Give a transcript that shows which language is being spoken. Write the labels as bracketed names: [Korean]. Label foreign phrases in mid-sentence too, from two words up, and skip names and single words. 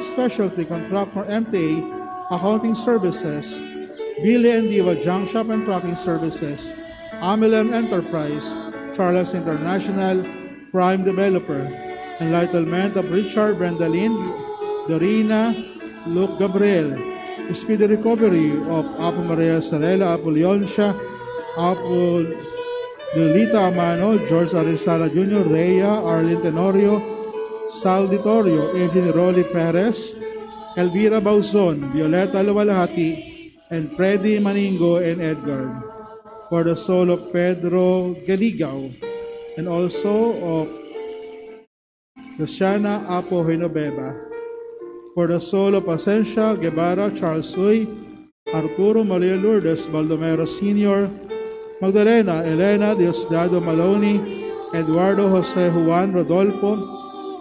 [English] Specialty Contractor MTA, Accounting Services, Billy and Diva Junk Shop and Trucking Services, Amelem Enterprise, Charles International, Prime Developer, Enlightenment of Richard Brendalin, Dorina, Luke Gabriel, Speedy Recovery of Apo Maria Sarela, Apo Leoncia, Apo Lolita Amano, George Arizala Jr., Rhea, Arlene Tenorio, Sal Ditorio, Eugene Rolly Perez, Elvira Bauzon, Violeta Luwalhati, and Freddy Maningo and Edgar, for the soul of Pedro Galigao, and also of Luciana Apo Hinobeba, for the soul of Asencia Guevara, Charles Uy, Arturo Maria Lourdes Baldomero Sr., Magdalena Elena Diosdado Maloney, Eduardo Jose Juan Rodolfo,